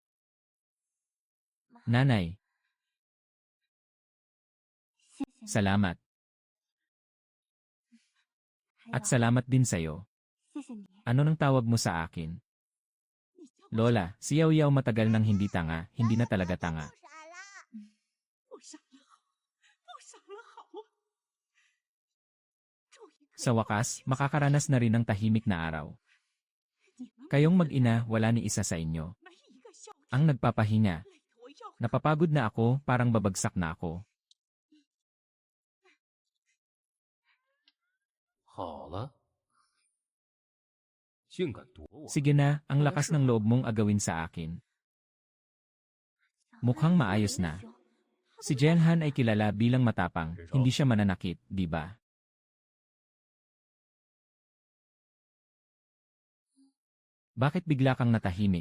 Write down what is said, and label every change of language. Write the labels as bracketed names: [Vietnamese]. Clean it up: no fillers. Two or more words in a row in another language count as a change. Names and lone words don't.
[Filipino] Nanay, salamat. At salamat din sa'yo. Ano nang tawag mo sa akin? Lola, si Yaw Yaw matagal nang hindi tanga, hindi na talaga tanga. [Chinese] 不傻了，不傻了，好啊！终于可以 [Filipino] Sa wakas, makakaranas na rin ng tahimik na araw. Kayong mag-ina, wala ni isa sa inyo. [Chinese] 没一个笑 [Filipino] Ang nagpapahinga. [Chinese] 累得我要 [Filipino] Napapagod na ako, parang babagsak na ako. [Chinese] 好了，竟敢夺我！ [Filipino] Sige na, ang lakas ng loob mong agawin sa akin. Mukhang maayos na. Si Jenhan ay kilala bilang matapang, hindi siya mananakit, di ba? Bakit bigla kang natahimik?